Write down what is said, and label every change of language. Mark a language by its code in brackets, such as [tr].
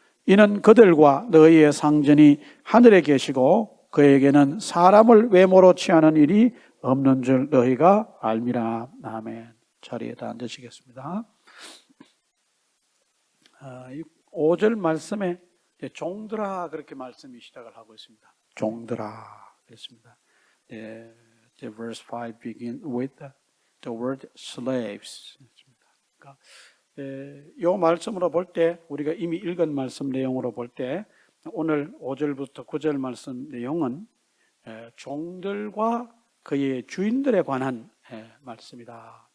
[ko] 이는 그들과 너희의 상전이 하늘에 계시고 그에게는 사람을 외모로 취하는 일이 없는 줄 너희가 알미라. 아멘. 자리에 다 앉으시겠습니다. 5절 말씀에 종들아 그렇게 말씀이 시작을 하고 있습니다. 종들아 그랬습니다. [en] The verse 5 begin with the word slaves. [ko] 그러니까 이 말씀으로 볼 때 우리가 이미 읽은 말씀 내용으로 볼 때 오늘 5절부터 9절 말씀 내용은 종들과 그의 주인들에 관한 말씀이다.